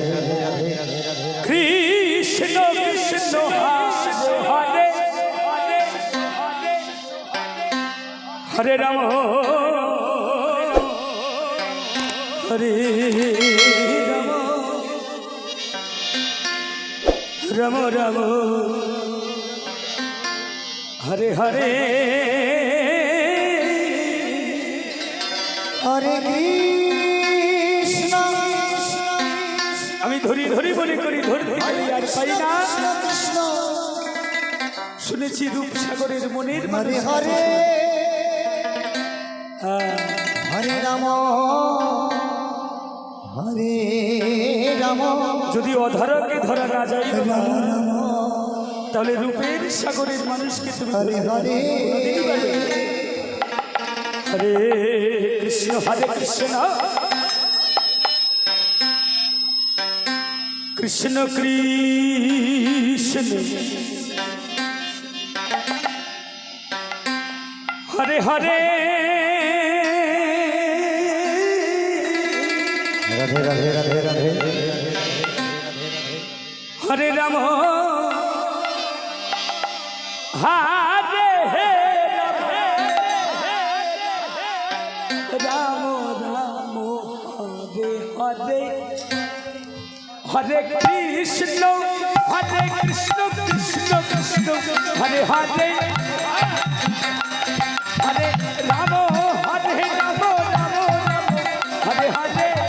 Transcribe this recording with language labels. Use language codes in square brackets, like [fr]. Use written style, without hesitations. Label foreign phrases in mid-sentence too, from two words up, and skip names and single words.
[sa] कृष्ण कृष्ण हरे हरे राम हरे राम राम राम हरे हरे हरे कृष्ण [bn] আমি ধরি ধরি বলি করি ধরতে গেলে আর পাই না [sa] कृष्ण [bn] শুনেছি রূপসাগরের মনের [sa] हरे हरे हरे राम हरे राम [bn] যদি অধরকে ধরা না যায় তাহলে রূপের সাগরের মানুষকে তুমি [sa] हरे हरे হরে কৃষ্ণ হরে কৃষ্ণ কৃষ্ণ কৃষ্ণ হরে হরে राधे राधे राधे राधे हरे राम हरे राम राम हरे हरे हरे कृष्ण कृष्ण कृष्ण हरे हरे हरे राम हरे राम राम राम हरे हरे